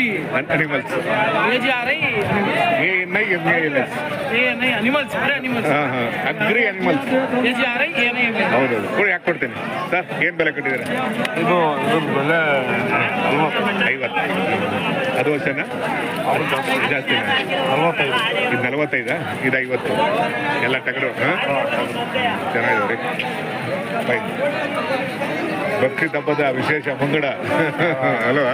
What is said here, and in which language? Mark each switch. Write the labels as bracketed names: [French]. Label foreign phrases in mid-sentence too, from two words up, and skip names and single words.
[Kannada] ಅನಿಮಲ್ಸ್. [Hindi] ये जी आ रही एनिमल्स अरे एनिमल्स [English] agri animals. [Hindi] ये जी आ रही ये नहीं [Kannada] ಹೌದೌದು. ಕೊಡಿ, ಯಾಕೆ ಕೊಡ್ತೀನಿ ಸರ್. ಏನು ಬೆಲೆ ಕಟ್ಟಿದ್ದಾರೆ? ಇದು ಬೆಲೆ 50. ಅದು ವರ್ಷನ ಜಾಸ್ತಿನ? 45 ಇದು 45. ಇದು 50. ಎಲ್ಲ ಟಗರು. ಚೆನ್ನಾಗಿದಾವೆ ರೀ. ಬೈ. ಬಕ್ರೀದ್ ಹಬ್ಬದ ವಿಶೇಷ ಮುಂಗಡ ಅಲ್ವಾ?